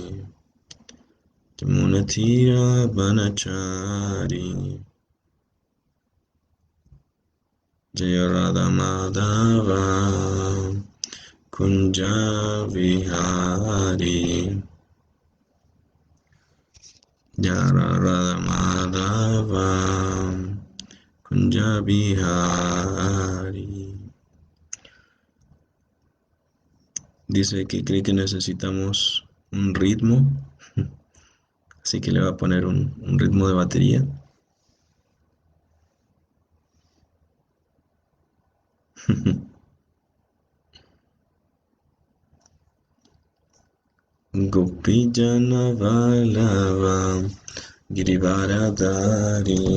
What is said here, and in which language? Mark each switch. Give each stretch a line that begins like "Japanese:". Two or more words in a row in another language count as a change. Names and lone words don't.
Sanskrit: यमुनातीर वनचारी, जय राधा माधव, कुञ्ज विहारी, जय राधा माधव, कुञ्ज विहारी.
Spanish: Dice que cree que necesitamos un ritmo, así que le va a poner un ritmo de batería.
Sanskrit: गोपीजन वल्लभ गिरिवरधारी